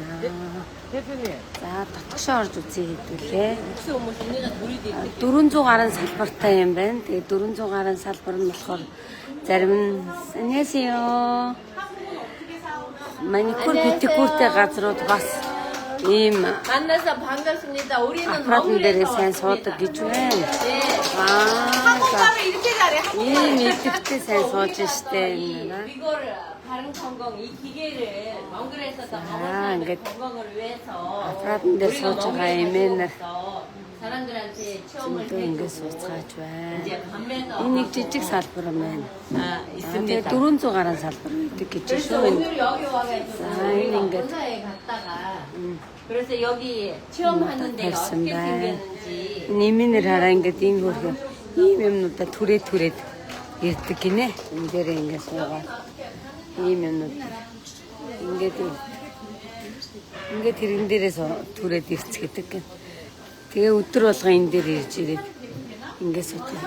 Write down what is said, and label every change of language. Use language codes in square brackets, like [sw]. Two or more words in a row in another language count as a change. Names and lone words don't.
[mn] За дотгошоо орж үзье хэдүүлээ. 400 гаруй салбартай юм байна. Тэгээ 400 гаруй салбар нь болохоор зарим нь 안녕하세요. маникюр педикюртэй газрууд бас ийм [ko] 만나서 반갑습니다. 우리는 [mn] аппаратын дээр сайн суудаг гэж байна. [ko] 한국말을 이렇게 잘해. [mn] ийм идэвхтэй сайн сууж штэ энэ. [ko] 이거를 바른 건강 이 기계를 몽골에서도 [mn] ингээд [ko] 건강을 위해서 [mn] аппаратын дээр сууж байгаа эмээнэр [ko] 사람들한테 체험을 [mn] ингээд сууцгааж байна. [ko] 이제 판매도 [mn] Энэ нэг жижиг салбар юм байна. [ko] 있습니다. [mn] 400 гаруй салбар гэдэг гэж [ko] 그래서 [mn] шүү. [ko] 오늘 여기 와가지고 이게 본사에 갔다가 그래서 여기 체험하는 데가 어떻게 생겼는지 [mn] Нэминэр хараа ингээд энэ хөрхөө ийм юмнуудаа түрээд ирдэг гинэ. Энэ дээр ингээд суугаад ийм юмнууд ингээд тэрэн дээрээс түрээд ирцгээдэг гэн. Тэгээ өдөр болго энэ дээр ирж ирээд ингээд суудаг.